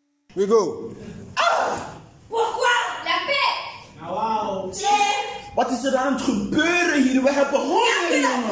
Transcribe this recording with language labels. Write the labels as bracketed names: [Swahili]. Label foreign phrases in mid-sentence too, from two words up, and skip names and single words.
[English] We go. [French] Pourquoi la paix? Wow. [Dutch] Wat is er aan het gebeuren hier? We hebben honger, jongen.